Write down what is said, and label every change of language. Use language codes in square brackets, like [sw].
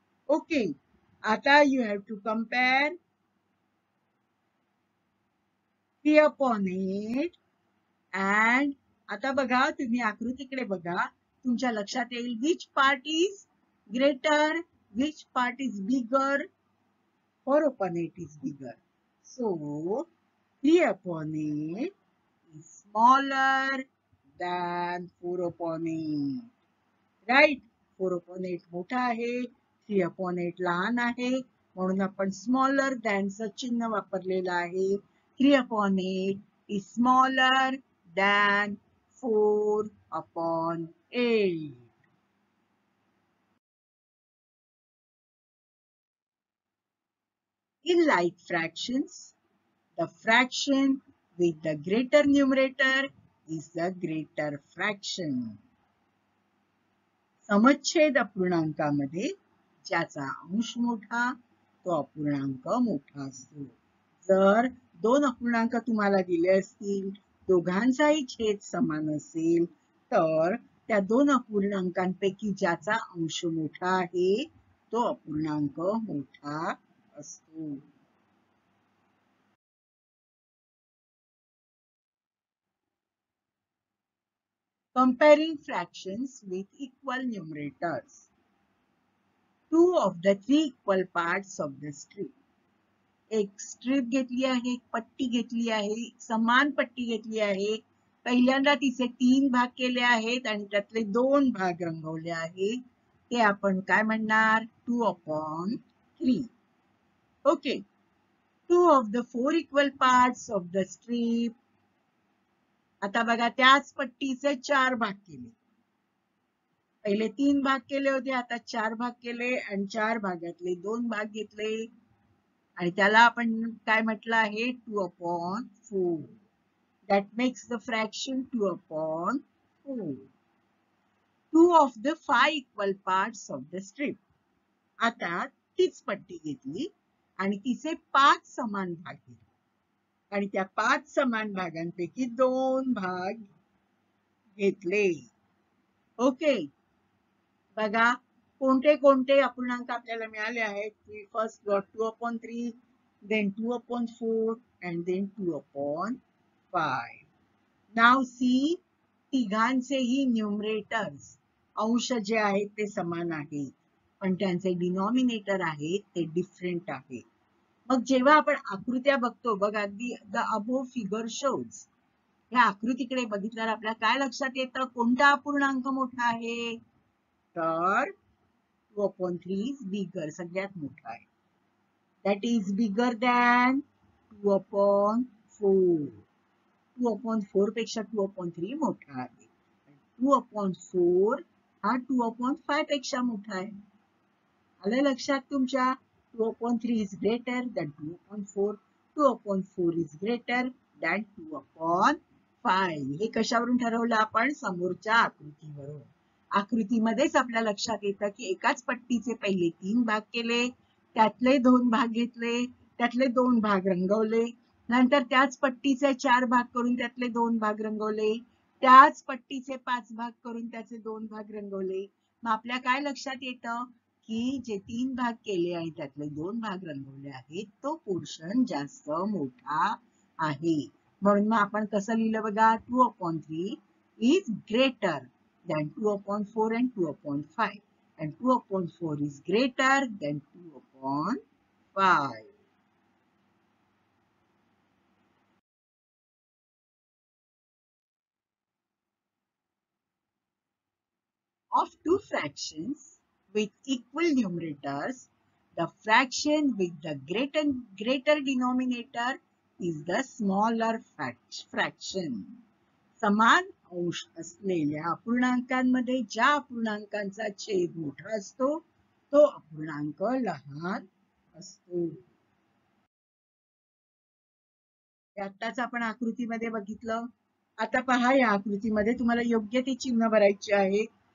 [en] Okay, [mr] आता [en] you have to compare 3 upon 8 and [mr] आता बघा तुम्ही आकृतीकडे बघा तुमच्या लक्षात येईल [en] which part is greater, which part is bigger. 4 upon 8 is bigger. So 3 upon 8 is smaller than 4 upon 8. Right? [mr] 4 upon 8 मोठा आहे, 3 upon 8 लहान आहे, म्हणून आपण [en] smaller than [mr] चं चिन्ह वापरलेलं आहे. [en] 3 upon 8 is smaller than 4 upon 8. In like fractions, the fraction with the greater numerator is the greater fraction. [mr] समच्छेद अपूर्णांकामध्ये ज्याचा अंश मोठा तो अपूर्णांक मोठा असतो. जर दोन अपूर्णांक तुम्हाला दिले असतील, दोघांचाही छेद समान असेल, तर त्या दोन अपूर्णांकांपैकी ज्याचा अंश मोठा आहे तो अपूर्णांक मोठा असतो. [en] Comparing fractions with equal numerators. Two of the three equal parts of the strip. [mr] एक स्ट्रिप घेतली आहे, एक पट्टी घेतली आहे, समान पट्टी घेतली आहे. पहिल्यांदा तिचे 3 भाग केले आहेत आणि त्यातले 2 भाग रंगवले आहेत. ते आपण काय म्हणणार? 2 upon 3. Okay. [en] 2 of the 4 equal parts of the strip. [mr] आता बघा त्याच पट्टीचे 4 भाग केले. पहिले 3 भाग केले होते, आता 4 भाग केले आणि 4 भागातले 2 भाग घेतले आणि त्याला आपण काय म्हटलं आहे? [en] 2 upon 4. That makes the fraction 2 upon 4. 2 of the 5 equal parts of the strip. [mr] आता तीच पट्टी घेतली आणि तिचे 5 समान भाग घेतले आणि त्या 5 समान भागांपैकी 2 भाग घेतले. ओके. बघा कोणते कोणते अपूर्णांक आपल्याला मिळाले आहेत. [en] We first got 2 upon 3, then 2 upon 4, and then 2 upon 5. Now see, [mr] तिघांचेही न्यूमरेटर्स अंश जे आहेत ते समान आहेत, पण त्यांचे डिनॉमिनेटर आहेत ते डिफरंट आहेत. मग जेव्हा आपण आकृत्या बघतो बघा, [en] the above figure shows, [mr] या आकृतीकडे बघितल्यावर आपल्याला काय लक्षात येतं? कोणता अपूर्णांक मोठा आहे? तर [en] 2 upon 3 is bigger, [mr] सगळ्यात मोठा आहे. [en] That is bigger than 2 upon 4. [mr] 2 upon 4 पेक्षा 2 upon 3 मोठा आहे. 2 upon 4 हा 2 upon 5 पेक्षा मोठा आहे. आलं लक्षात तुमच्या? [en] 2 upon 3 is greater than 2 upon 4. 2 upon 4 is greater than 2 upon 5. [mr] हे कशावरून ठरवलं आपण? समोरच्या आकृतीवरून. आकृतीमध्येच आपल्या लक्षात येतं की एकाच पट्टीचे पहिले 3 भाग केले, त्यातले 2 भाग घेतले, त्यातले 2 भाग रंगवले, नंतर त्याच पट्टीचे 4 भाग करून त्यातले 2 भाग रंगवले, त्याच पट्टीचे 5 भाग करून त्याचे 2 भाग रंगवले. मग आपल्या काय लक्षात येतं की जे 3 भाग केले आणि त्यातले 2 भाग रंगवले आहेत तो पोर्शन जास्त मोठा आहे. म्हणून मग आपण कसं लिहिलं बघा? [en] 2 upon 3 is greater than 2 upon 4 and 2 upon 5. And 2 upon 4 is greater than 2 upon 5. Of two fractions with equal numerators, the fraction with the greater denominator is the smaller fraction. [mr] समान अंश असलेल्या अपूर्णांकांमध्ये ज्या अपूर्णांकांचा छेद मोठा असतो तो अपूर्णांक लहान असतो. आत्ताच आपण आकृतीमध्ये बघितलं. आता पहा, या आकृतीमध्ये तुम्हाला योग्य ते चिन्ह भरायचे आहे.